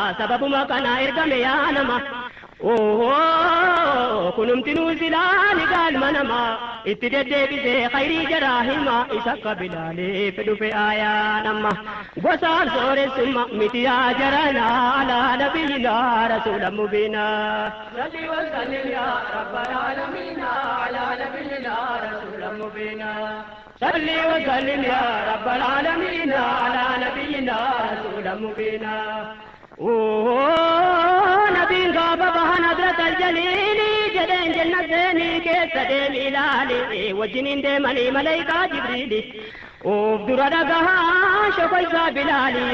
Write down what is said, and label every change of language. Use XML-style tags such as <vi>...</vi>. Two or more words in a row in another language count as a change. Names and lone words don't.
<om>Sababuma kana ergame yaa nama. Ohoo, kunumti nuu zilaali gaalma namaa, itti deddeebisee khayrii jaraa hima, isa akka Bilaaliif dhufe aayaa nama. Gosaan sooressumma miti yaa jarana,</om> <ar>على نبينا رسول مبينا. صل وسلم يا رب العالمين، على نبينا رسول مبينا. صل وسلم يا رب العالمين، على نبينا رسول مبينا.</ar> <om>Oo, nabiin gaafa bahan Hazrat Al-Jaliili jedheen, "Janna seenii keessa deemi ilaali." Wajjiniin deemanii malaayikaa Jibriili. Of dura dhagahaa shoko isaa Bilaali.</om>